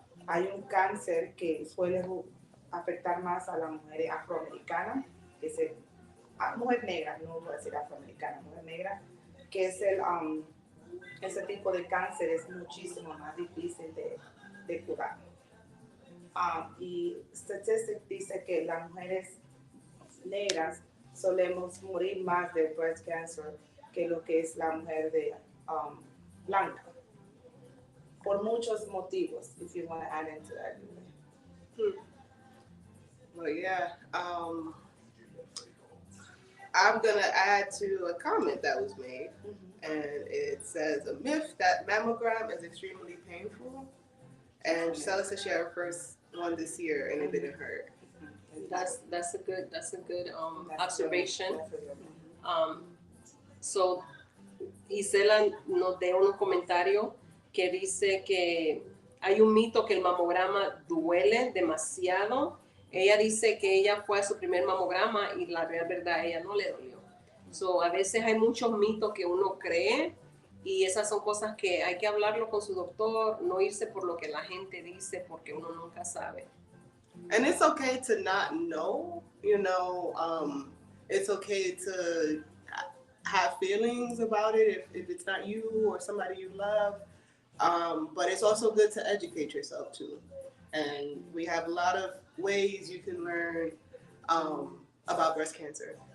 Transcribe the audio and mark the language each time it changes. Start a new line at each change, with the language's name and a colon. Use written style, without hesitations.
Spanish: Hay un cáncer que suele afectar más a las mujeres afroamericanas, que es mujer negra, no voy a decir afroamericana, mujer negra, que es ese tipo de cáncer es muchísimo más difícil de curar. Y statistics dice que las mujeres negras solemos morir más de
English: breast cancer
Spanish: que lo que es la mujer blanca. Por muchos motivos,
English: if you want to add into that. Well, yeah. I'm going to add to a comment that was made. And it says, a myth that mammogram is extremely painful. And Gisela said she had her first one this year and it didn't hurt. That's a good observation.
Spanish: So Gisela nos dio un comentario que dice que hay un mito que el mamograma duele demasiado. Ella dice que ella fue a su primer mamograma y la real verdad a ella no le dolió. So, a veces hay muchos mitos que uno cree y esas son cosas que hay que hablarlo con su doctor, no irse por lo que la gente dice porque uno nunca sabe.
English: And it's okay to not know, it's okay to have feelings about it if it's not you or somebody you love. But it's also good to educate yourself too. And we have a lot of ways you can learn about breast cancer.